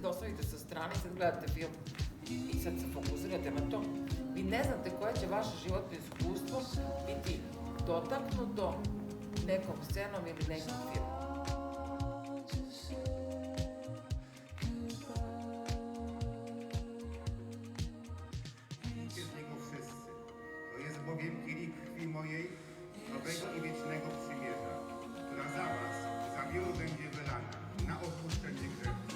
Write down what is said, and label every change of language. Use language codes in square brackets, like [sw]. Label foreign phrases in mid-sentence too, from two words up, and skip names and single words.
[sr] sedite sa strane i sad gledate film i sad se fokusirate na to. Vi ne znate koje će vaše životno iskustvo biti dotaknuto nekom scenom ili nekim filmom. [pl] Z niego wszyscy. To jest bowiem kielich krwi mojej, nowego i wiecznego przymierza, która za was, za wielu będzie wylana na odpuszczenie grzechów.